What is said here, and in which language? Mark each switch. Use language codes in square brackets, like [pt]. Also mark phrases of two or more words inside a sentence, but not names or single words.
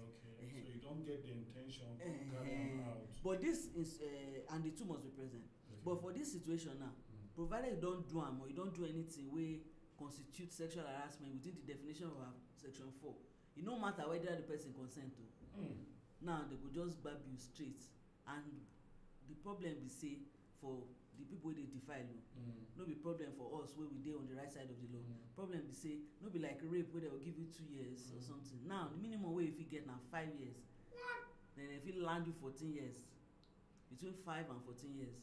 [pcm] So you don't get the intention to carry out. But this is and the two must be present. But for this situation now, provided you don't do am or you don't do anything wey constitute sexual harassment within the definition of section 4, it no matter whether the person consent to. Now they go just gbab you straight, and the problem be say for the people wey dey defy law, no be problem for us wey we dey on the right side of the law. Problem be say no be like rape wey they go give you 2 years or something. Now the minimum wey you fit get na 5 years. Then they fit land you 14 years, between 5 and 14 years.